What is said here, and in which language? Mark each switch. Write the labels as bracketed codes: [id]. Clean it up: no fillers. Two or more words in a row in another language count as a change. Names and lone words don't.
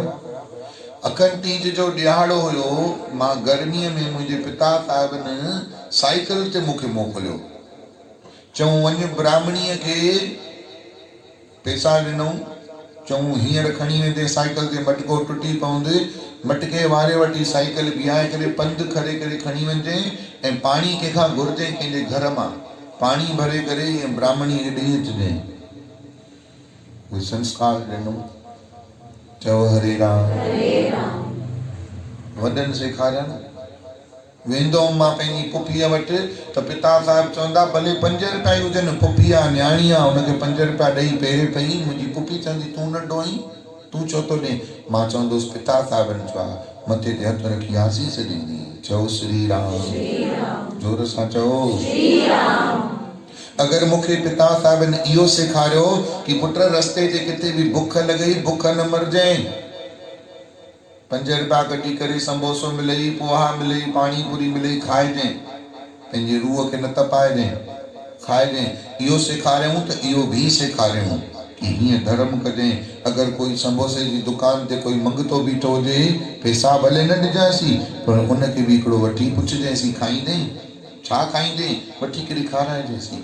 [sd] अखंड टीज जो ॾियारो हुयो, मां गर्मीअ में मुंहिंजे पिता साहिबनि साइकिल ते मूंखे मोकिलियो, चऊं वञ ब्राह्मणीअ खे पैसा ॾिनऊं, चऊं हींअर खणी वेंदे साइकिल ते, मटको टुटी पवंदे, मटके वारे वटि साइकिल बीहाए करे पंधु करे करे खणी वञे, ऐं पाणी कंहिंखां घुरिजे, कंहिंजे घर मां पाणी भरे करे ऐं ब्राह्मणीअ खे ॾेई अचिजे। उहे संस्कार ॾिनऊं। चओ हरे राम, वॾनि सेखारिया न। वेंदो हुअमि मां पंहिंजी पुफीअ वटि त पिता साहिब चवंदा भले 5 रुपया ई हुजनि, पुफी आहे न्याणी आहे, हुनखे 5 रुपया ॾेई पेरे पई। मुंहिंजी पुफी चवंदी तूं नंढो आहीं, तूं छो थो ॾे? मां चवंदुसि पिता साहिबनि चयो आहे, मथे ते हथ रखी आसीस ॾींदी। चओ श्री राम, जोर सां चओ। अगर मूंखे पिता साहिबनि इहो सेखारियो कि पुट रस्ते ते किथे बि बुख लॻई, बुख न मरजांइ, 5 रुपया कढी करे संबोसो मिलई, पोहा मिलई, पानी पूरी मिलई, खाइजांइ, पंहिंजे रूह खे न तपाइजांइ, खाइजांइ। इहो सेखारियूं त इहो बि सेखारियूं कि हीअं धर्म कजांइ। अगर कोई संबोसे जी दुकान ते कोई मंगतो बीठो हुजे, पैसा भले न ॾिजांसीं, पर उनखे बि हिकिड़ो वठी पुछजांइसीं खाईंदे, छा खाईंदे, वठी करे खाराइजांइसीं।